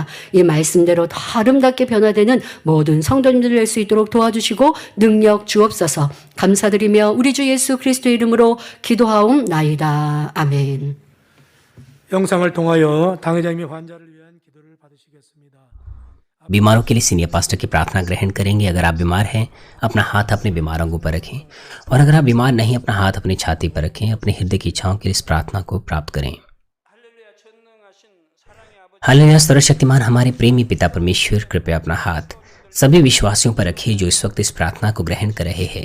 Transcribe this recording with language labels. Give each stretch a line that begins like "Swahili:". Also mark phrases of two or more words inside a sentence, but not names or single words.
Korean: 이 말씀대로 더 아름답게 변화되는 모든 성도님들 될 수 있도록 도와주시고 능력 주옵소서. 감사드리며 우리 주 예수 그리스도의 이름으로 기도하옵나이다. 아멘. 영상을 통하여 당회장님이 환자를 위한 기도를 받으시겠습니다.
Hindi: बीमारों के लिए सीनियर पास्टर की प्रार्थना ग्रहण करेंगे। अगर आप बीमार हैं अपना हाथ अपने बीमार अंगों पर रखें, और अगर आप बीमार नहीं अपना हाथ अपनी छाती पर रखें। अपने हृदय की इच्छाओं के लिए इस प्रार्थना को प्राप्त करें। हालेलुया। सर्वशक्तिमान हमारे प्रेमी पिता परमेश्वर, कृपया अपना हाथ सभी विश्वासियों पर रखिए जो इस वक्त इस प्रार्थना को ग्रहण कर रहे हैं।